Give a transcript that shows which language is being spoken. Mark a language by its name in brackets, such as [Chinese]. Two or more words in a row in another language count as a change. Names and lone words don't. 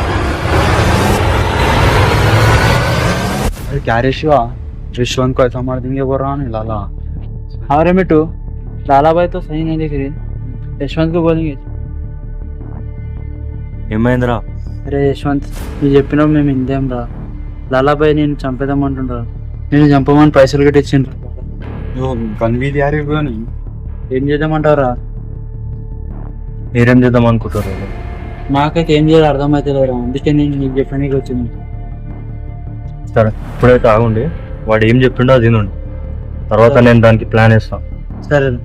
[Hindi] अरे क्या रे शिवा, यशवंत को ऐसा मार देंगे बोल रहा नहीं लाला। हाँ रे मिट्टू, लाला भाई तो सही नहीं दिख रही, यशवंत को बोलेंगे. [Telugu] ఏమైందిరా? అరే యశ్వంత్, నువ్వు చెప్పినావు మేము ఇందేం రా. లాలాబాయ్ నేను చంపేదామంటుండ్రా. నేను చంపమని పైసలు గట్టి ఇచ్చిండ్రా. [Hindi] जो गन भी दिया रे वो नहीं। [Telugu] ఏం చేద్దామంటారా? మీరేం చేద్దాం అనుకుంటారు? నాకైతే ఏం చేయాలో అర్థమైతే లేదురా. అందుకే నేను నీకు చెప్పడానికి వచ్చింది. సరే ఇప్పుడైతే ఆగుండి, వాడు ఏం చెప్పిండో అది వినండి, తర్వాత నేను దానికి ప్లాన్ వేస్తాను. సరే